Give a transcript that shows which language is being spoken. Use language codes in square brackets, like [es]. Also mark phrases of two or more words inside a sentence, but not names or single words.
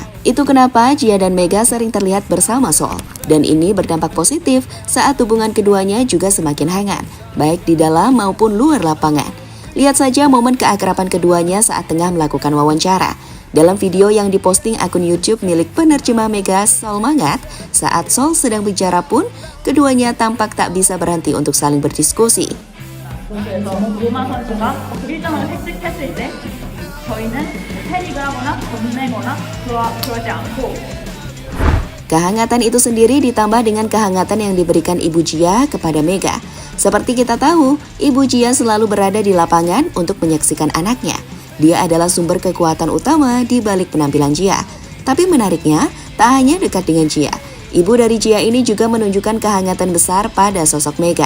[id] Itu kenapa Jia dan Mega sering terlihat bersama Sol. Dan ini berdampak positif saat hubungan keduanya juga semakin hangat, baik di dalam maupun luar lapangan. Lihat saja momen keakraban keduanya saat tengah melakukan wawancara. Dalam video yang diposting akun YouTube milik penerjemah Mega, Sol Mangat, saat Sol sedang bicara pun, keduanya tampak tak bisa berhenti untuk saling berdiskusi. [ko] 그래서 로마 선수가 일점을 획득했을 때 저희는 패닉을 하거나 겁내거나 그러지 않고 [id] Kehangatan itu sendiri ditambah dengan kehangatan yang diberikan Ibu Jia kepada Mega. Seperti kita tahu, Ibu Jia selalu berada di lapangan untuk menyaksikan anaknya. Dia adalah sumber kekuatan utama di balik penampilan Jia. Tapi menariknya, tak hanya dekat dengan Jia. Ibu dari Jia ini juga menunjukkan kehangatan besar pada sosok Mega.